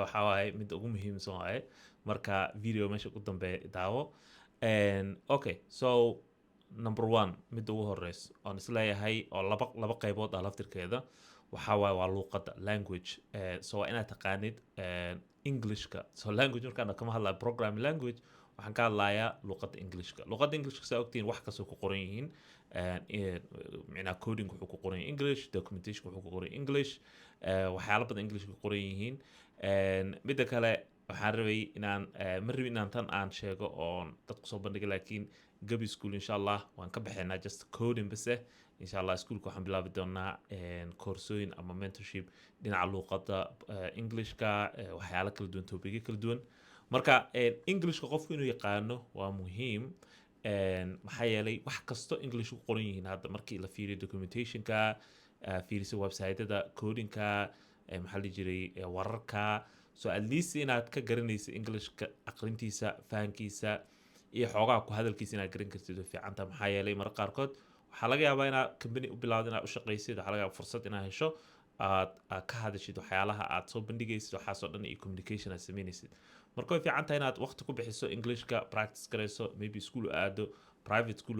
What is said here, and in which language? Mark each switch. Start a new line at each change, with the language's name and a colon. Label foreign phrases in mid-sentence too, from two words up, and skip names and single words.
Somali: waxaa waaye midda ugu muhiimsan waaye marka video meesha ugu dambeeya daawo
English: okay so number 1
Somali: midda ugu horeyso oon isleeyahay oo laba qaybood ah laftirkeeda waxaa waaye waa luuqadda language so waa inaad taqaanid englishka so language markaan kama hadlaya
English: programming language
Somali: waxaan ka hadlayaa luuqadda englishka saa ogtiin wax kastoo ku qoran yihiin micnaa coding wuxuu ku qoran yahay
English: english documentation
Somali: wuxuu ku qoran english waxyaalo badan english ku qoran yihiin midda kale waxaan rabay inaan ma rabin inaan tan aan sheego oon dadku soo bandhiga laakiin gabi school
Arabic: إن شاء الله
Somali: waan ka baxaynaa
English: just coding base
Arabic: إن شاء الله
Somali: schoolka waxaan bilaabi doonaa koorsooyin ama mentorship dhinaca luuqadda englishka waxyaalo kala duwan topiga kala duwan marka englishka qofku inuu yaqaano waa muhiim maxaa yeelay wax kasto english ku qoran yihiin hadda markii la fiiriyo documentationka fiiriso website-ada codinka maxaa la jiray wararka
English: so at least
Somali: inaad ka garanaysa englishka aqrintiisa fahankiisa iyo xoogaa ku hadalkiisa inaad garan kartid oo fiicanta maxaa yeelay mararka qaarkood waxaa laga yaabaa inaad company u bilaawdo inaad u shaqaysid waxaa laga yaabaa fursad inaad hesho aad ka hadashid waxyaalaha aad soo bandhigaysid waxaasoo dhan iyo communication aad samaynaysid marka way fiican tahay inaad waqti ku bixiso englishka practice garayso maybe school u aado
English: private school
Somali: u